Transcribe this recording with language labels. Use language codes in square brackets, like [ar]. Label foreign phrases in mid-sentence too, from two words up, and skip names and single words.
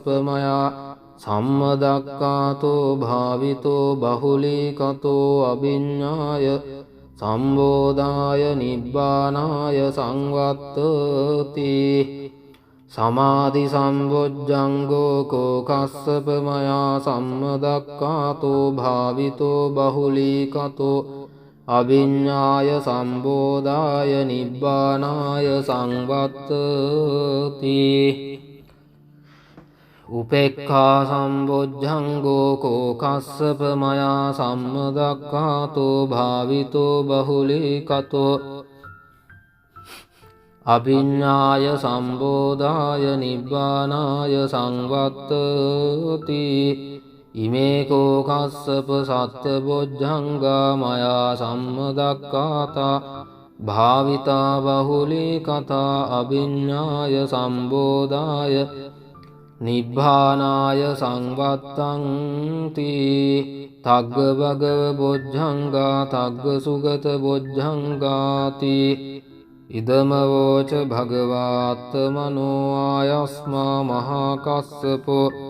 [pi] මයා සම්මදක්ඛාතෝ භාවිතෝ බහුලී කතෝ අභිඤ්ඤාය සම්බෝධාය නිබ්බානාය සංවත්තති සමාධි සම්බොජ්ජංගෝ කෝ කස්සප මයා සම්මදක්ඛාතෝ භාවිතෝ බහුලී කතෝ අභිඤ්ඤාය සම්බෝධාය නිබ්බානාය සංවත්තති උපෙක්ඛා සම්බොජ්ජංගෝ කෝ කස්සප මයා සම්මදක්ඛාතෝ භාවිතෝ බහුලීකතෝ අභිඤ්ඤාය සම්බෝධාය නිබ්බානාය සංවත්තති ඉමේ කෝ කස්සප සත්ත බොජ්ජංගා මයා සම්මදක්ඛාතා භාවිතා බහුලීකතා අභිඤ්ඤාය සම්බෝධාය නිබ්බානාය සංවත්තන්ති තග්ග භගව බොජ්ජංගා තග්ග සුගත බොජ්ජංගාති ඉදම වෝච භගවාත්තමනෝ ආයස්මා මහා කස්සපෝ